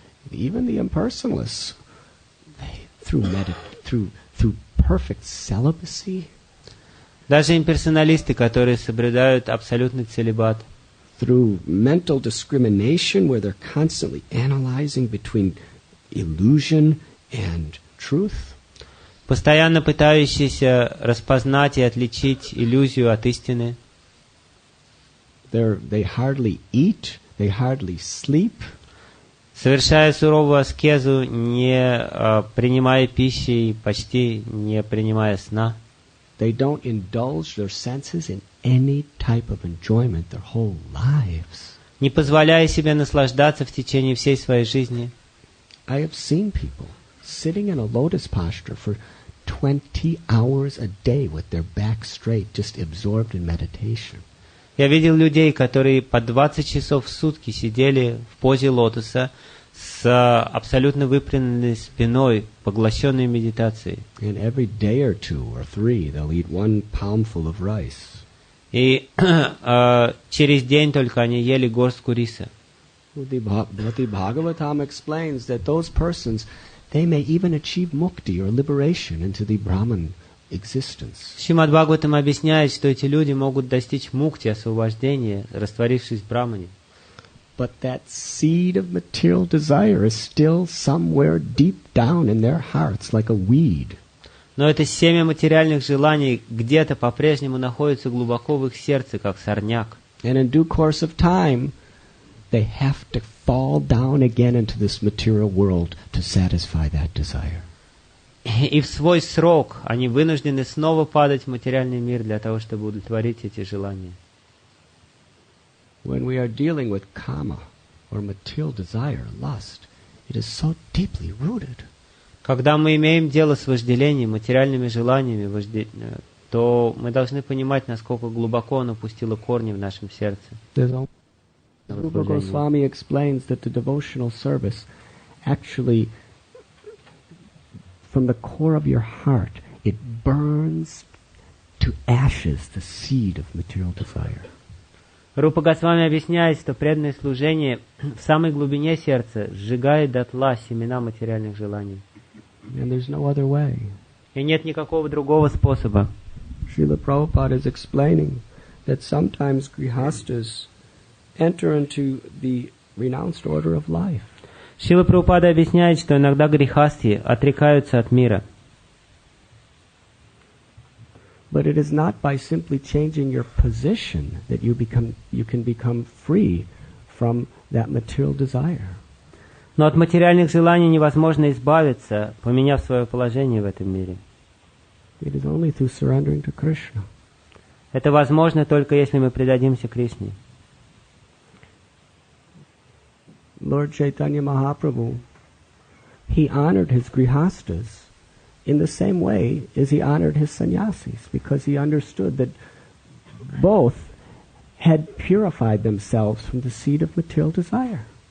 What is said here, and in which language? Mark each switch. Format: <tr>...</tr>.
<en>Even the impersonalists, through perfect celibacy,</en> <ru>даже имперсоналисты, которые соблюдают абсолютный целибат,</ru> <en>through mental discrimination, where they're constantly analyzing between illusion and truth,</en> <ru>постоянно пытающиеся распознать и отличить иллюзию от истины,</ru> <en>they hardly eat, they hardly sleep,</en> <ru>совершая суровую аскезу, не принимая пищи и почти не принимая сна.</ru> <en>They don't indulge their senses in any type of enjoyment their whole lives.</en> <ru>Не позволяя себе наслаждаться в течение всей своей жизни.</ru> <en>I have seen people sitting in a lotus posture for 20 hours a day with their back straight, just absorbed in meditation.</en> <ru>Я видел людей, которые по 20 часов в сутки сидели в позе лотоса с абсолютно выпрямленной спиной, поглощенной медитацией.</ru> <en>And every day or two or three, they'll eat 1 poundful of rice.</en> <ru>И через день только они ели горстку риса.</ru> <en>The Bhagavatam explains that those persons, they may even achieve mukti or liberation into the Brahman existence.</en> <ru>Шримад Бхагаватам объясняет, что эти люди могут достичь мукти, освобождения, растворившись в Брахмане.</ru> <en>But that seed of material desire is still somewhere deep down in their hearts, like a weed.</en> <ru>Но это семя материальных желаний где-то по-прежнему находится глубоко в их сердце, как сорняк.</ru> <en>And in due course of time, they have to fall down again into this material world to satisfy that desire.</en> <ru>И в свой срок они вынуждены снова падать в материальный мир для того, чтобы удовлетворить эти желания.</ru> <en>When we are dealing with kama, or material desire, lust, it is so deeply rooted.</en> <ru>Когда мы имеем дело с вожделением, материальными желаниями, то мы должны понимать, насколько глубоко оно пустило корни в нашем сердце.</ru> <en>Bога Свами explains that the devotional service actually, from the core of your heart, it burns to ashes the seed of material desire.</en> <ru>Рупа Госвами объясняет, что преданное служение в самой глубине сердца сжигает дотла семена материальных желаний.</ru> <en>And there's no other way.</en> <ru>И нет никакого другого способа.</ru> <en>Srila Prabhupada is explaining that sometimes grihastas enter into the renounced order of life.</en> <ru>Шрила Прабхупада объясняет, что иногда грихасти отрекаются от мира.</ru> <en>But it is not by simply changing your position that you can become free from that material desire.</en> <ru>Но от материальных желаний невозможно избавиться, поменяв свое положение в этом мире.</ru> <en>It is only through surrendering to Krishna.</en> <ru>Это возможно только если мы предадимся Кришне.</ru> <en>Lord Chaitanya Mahaprabhu, he honored his grihastas in the same way as he honored his sannyasis, because he understood that both had purified themselves from the seed of material desire.</en>